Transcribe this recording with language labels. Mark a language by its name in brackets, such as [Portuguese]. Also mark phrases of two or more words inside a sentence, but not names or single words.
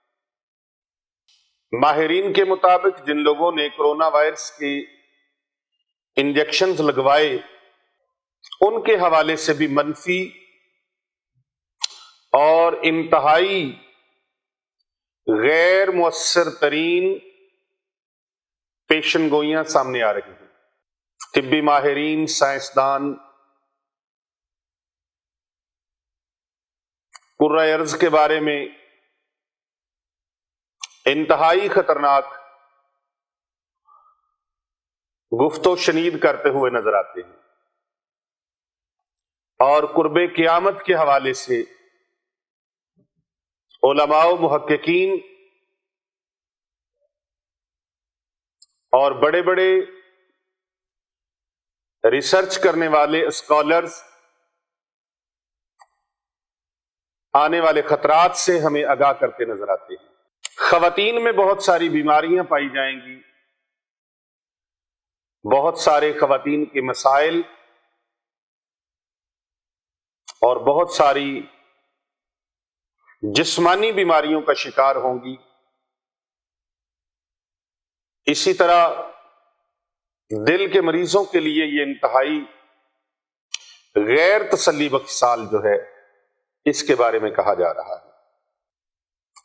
[Urdu] ماہرین کے مطابق جن لوگوں نے کرونا وائرس کے انجیکشنز لگوائے، ان کے حوالے سے بھی منفی اور انتہائی غیر مؤثر ترین پیشن گوئیاں سامنے آ رہی ہیں۔ طبی ماہرین، سائنسدان کرۂ ارض کے بارے میں انتہائی خطرناک گفت و شنید کرتے ہوئے نظر آتے ہیں، اور قرب قیامت کے حوالے سے علماء و محققین اور بڑے بڑے ریسرچ کرنے والے اسکالرز آنے والے خطرات سے ہمیں آگاہ کرتے نظر آتے ہیں۔ خواتین میں بہت ساری بیماریاں پائی جائیں گی، بہت سارے خواتین کے مسائل اور بہت ساری جسمانی بیماریوں کا شکار ہوں گی. اسی طرح دل کے مریضوں کے لیے یہ انتہائی غیر تسلی بخش سال جو ہے، اس کے بارے میں کہا جا رہا ہے.